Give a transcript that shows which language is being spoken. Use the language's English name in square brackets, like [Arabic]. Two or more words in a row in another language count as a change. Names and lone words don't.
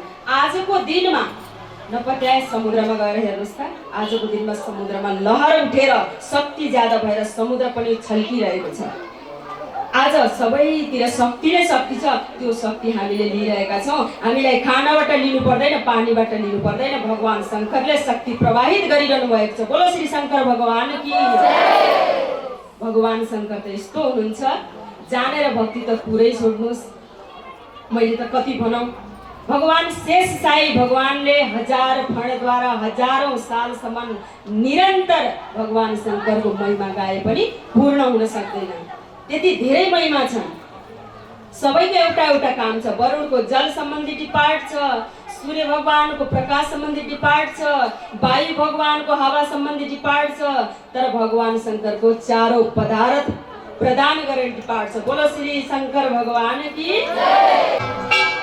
[Nepali] आजको दिनमा नपत्याए समुद्रमा गएर हेर्नुहोस् त, आजको दिनमा समुद्रमा लहर उठेर शक्ति ज्यादा भएर समुद्र पनि छल्किरहेको छ। आज सबैतिर शक्ति नै शक्ति छ। त्यो शक्ति हामीले लिइरहेका छौँ। हामीलाई खानाबाट लिनु पर्दैन, पानीबाट लिनु पर्दैन, भगवान शङ्करले शक्ति प्रवाहित गरिरहनु भएको छ। [Hindi] बोलो श्री शङ्कर भगवान की। [Nepali] भगवान शङ्कर त यस्तो हुनुहुन्छ, जानेर भक्ति त पुरै छोड्नुहोस्। मैले त कति भनौँ, भगवान शेष साई भगवानले 1000 फणद्वारा हजारौं सालसम्म निरन्तर भगवान शङ्करको महिमा गाए पनि पूर्ण हुन सक्दैन। त्यति धेरै महिमा छन्। सबैको एउटा एउटा काम छ। वरुणको जल सम्बन्धी पाठ छ, सूर्य भगवानको प्रकाश सम्बन्धी डिपार्ट छ, वायु भगवानको हावा सम्बन्धी डिपार्ट छ, तर भगवान शङ्करको चारौं पदार्थ प्रदान गरेर डिपार्ट छ। [Hindi] बोलो श्री शङ्कर भगवान की जय।